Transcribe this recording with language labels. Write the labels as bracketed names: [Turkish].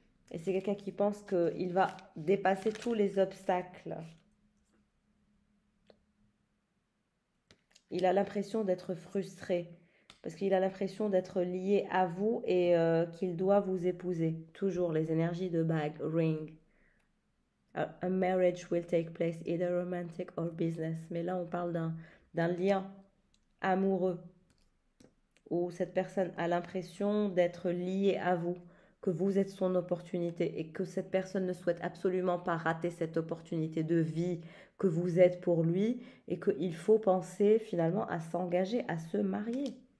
[French] Et c'est quelqu'un qui pense qu'il va dépasser tous les obstacles. Il a l'impression d'être frustré parce qu'il a l'impression d'être lié à vous et qu'il doit vous épouser. Toujours les énergies de bague, ring. [English] A marriage will take place, either romantic or business. [French] Mais là, on parle d'un lien amoureux où cette personne a l'impression d'être liée à vous, que vous êtes son opportunité et que cette personne ne souhaite absolument pas rater cette opportunité de vie que vous êtes pour lui et qu'il faut penser finalement à s'engager, à se marier.